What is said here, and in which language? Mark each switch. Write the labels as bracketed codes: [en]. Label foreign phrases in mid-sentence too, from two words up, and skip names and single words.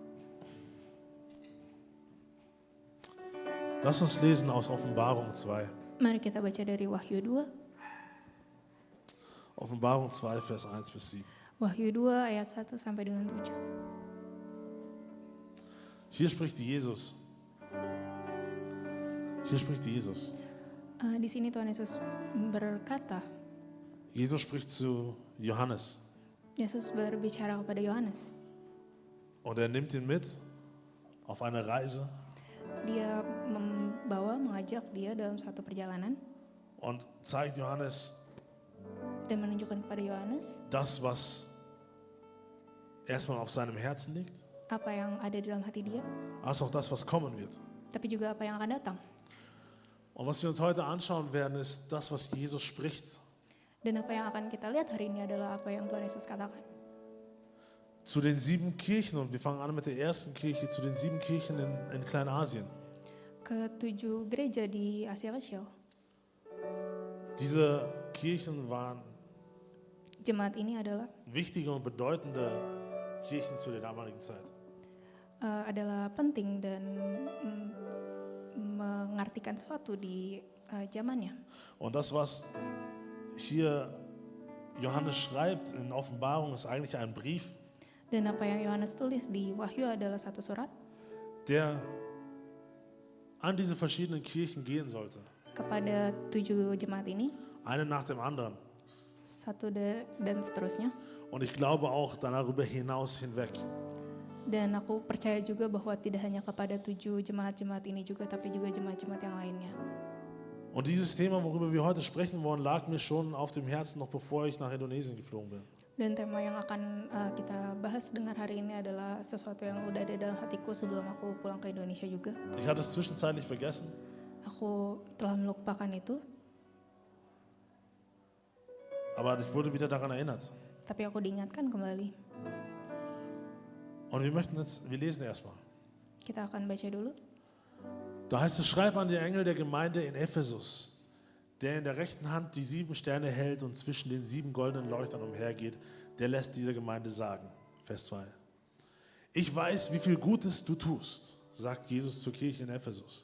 [de] Lass uns lesen aus Offenbarung 2. [id] Mari kita baca dari Wahyu 2. [de] Offenbarung 2, Vers 1 bis 7. [id] Wahyu 2 ayat 1 sampai dengan 7. [de] Hier spricht Jesus. Hier spricht Jesus. [id] Di sini Tuhan Yesus berkata, [de] Jesus spricht zu Johannes. [id] Yesus berbicara kepada Yohanes. [de] Und er nimmt ihn mit auf eine Reise. [id] Dia mengajak dia dalam suatu perjalanan [de] Und zeigt Johannes [id] dan menunjukkan kepada Yohanes [de] das, was erstmal auf seinem Herzen liegt, [id] apa yang ada di dalam hati dia, [de] als auch das, was kommen wird. [id] tapi juga apa yang akan datang. [de] Und was wir uns heute anschauen werden, ist das, was Jesus spricht [id] Dan apa yang akan kita lihat hari ini adalah apa yang Tuhan Yesus katakan. [de] zu den 7 Kirchen. Und wir fangen an mit der ersten Kirche, zu den 7 Kirchen in Kleinasien. [id] Ke-7 gereja di Asia Kecil. [de] Diese Kirchen waren [id] Jemaat ini adalah [de] wichtige und bedeutende Kirchen zu der damaligen Zeit. [id] adalah penting dan mengartikan sesuatu di zamannya. [de] Und das, was hier Johannes schreibt in Offenbarung, ist eigentlich ein Brief, [id] Dan apa yang Yohanes tulis di Wahyu adalah satu surat [de] der an diese verschiedenen Kirchen gehen sollte. [id] kepada 7 jemaat ini, [de] Eine nach dem anderen. [id] dan seterusnya. [de] Und ich glaube auch darüber hinaus hinweg. [id] Dan aku percaya juga bahwa tidak hanya kepada 7 jemaat-jemaat ini juga, tapi juga jemaat-jemaat yang lainnya. [de] Und dieses Thema, worüber wir heute sprechen wollen, lag mir schon auf dem Herzen, noch bevor ich nach Indonesien geflogen bin. [id] Dan tema yang akan kita bahas dengar hari ini adalah sesuatu yang udah ada dalam hatiku sebelum aku pulang ke Indonesia juga. [de] Ich hatte es zwischenzeitlich vergessen, [id] Aku telah melupakan itu, [de] aber ich wurde wieder daran erinnert. [id] tapi aku diingatkan kembali. [de] Und wir lesen erstmal. [id] Kita akan baca dulu. [de] Da heißt es, schreib an den Engel der Gemeinde in Ephesus, der in der rechten Hand die 7 Sterne hält und zwischen den 7 goldenen Leuchtern umhergeht, der lässt dieser Gemeinde sagen. Vers 2. Ich weiß, wie viel Gutes du tust, sagt Jesus zur Kirche in Ephesus.